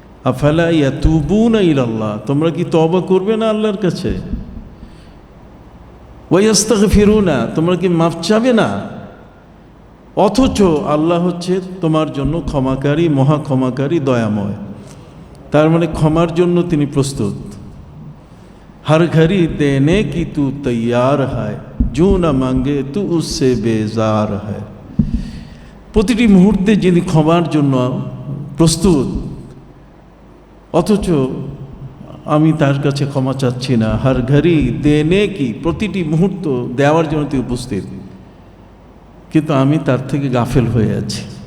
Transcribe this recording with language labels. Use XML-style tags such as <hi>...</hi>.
<ar>আফালা ইয়াতুবুনা ইলাল্লাহ,</ar> <bn>তোমরা কি তওবা করবে না আল্লাহর কাছে?</bn> <ar>ওয়া ইস্তাগফিরুনা,</ar> <bn>তোমরা কি মাফ চাবে না? অথচ আল্লাহ হচ্ছে তোমার জন্য ক্ষমাকারী, মহা ক্ষমাকারী, দয়াময়। তার মানে ক্ষমার জন্য তিনি প্রস্তুত।</bn> <hi>हर घड़ी देने की तू तैयार है, जो न मांगे तू उससे बेजार है।</hi> <bn>প্রতিটি মুহূর্তে যিনি ক্ষমার জন্য প্রস্তুত, অথচ আমি তার কাছে ক্ষমা চাচ্ছি না।</bn> <hi>हर घड़ी देने की,</hi> <bn>প্রতিটি মুহূর্ত দেওয়ার জন্য তুই উপস্থিত, কিন্তু আমি তার থেকে গাফেল হয়ে আছি।</bn>